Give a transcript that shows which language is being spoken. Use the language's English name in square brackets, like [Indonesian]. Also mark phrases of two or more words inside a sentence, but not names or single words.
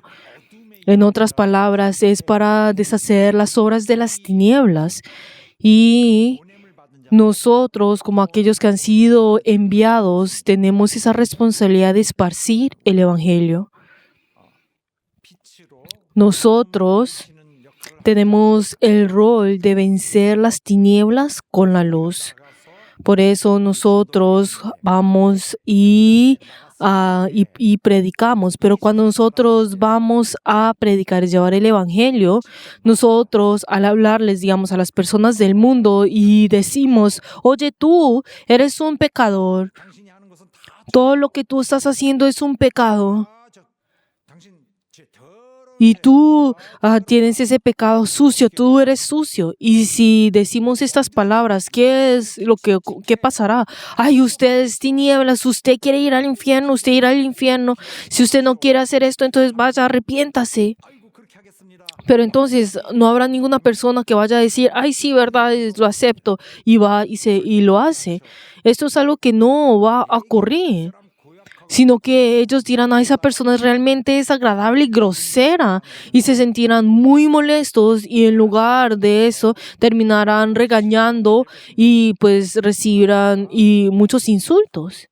[Spanish] En otras palabras, es para deshacer las obras de las tinieblas. Y [Korean] 보냄을 받은 자 [Spanish] nosotros, como aquellos que han sido enviados, tenemos esa responsabilidad de esparcir el Evangelio. [Korean] 빛으로 [Spanish] Nosotros [Korean] 치는 역할을 [Spanish] tenemos el rol de vencer las tinieblas con la luz. Por eso nosotros vamos y predicamos. Pero cuando nosotros vamos a predicar y llevar el Evangelio, nosotros al hablarles, digamos, a las personas del mundo y decimos: oye, tú eres un pecador. [Korean] 당신이 하는 것은 다 [Spanish] Todo lo que tú estás haciendo es un pecado. [Korean] 당신 죄 더러운 [Spanish] Y tú tienes ese pecado sucio, tú eres sucio. Y si decimos estas palabras, ¿qué pasará? Ay, usted es tinieblas, usted quiere ir al infierno, Si usted no quiere hacer esto, entonces vaya, arrepiéntase. [Korean] 아이고 그렇게 하겠습니다. [Spanish] Pero entonces no habrá ninguna persona que vaya a decir, ay, sí, verdad, lo acepto, y va y lo hace. Esto es algo que no va a ocurrir, sino que ellos dirán, a esa persona es realmente desagradable y grosera, y se sentirán muy molestos, y en lugar de eso terminarán regañando y pues recibirán y muchos insultos.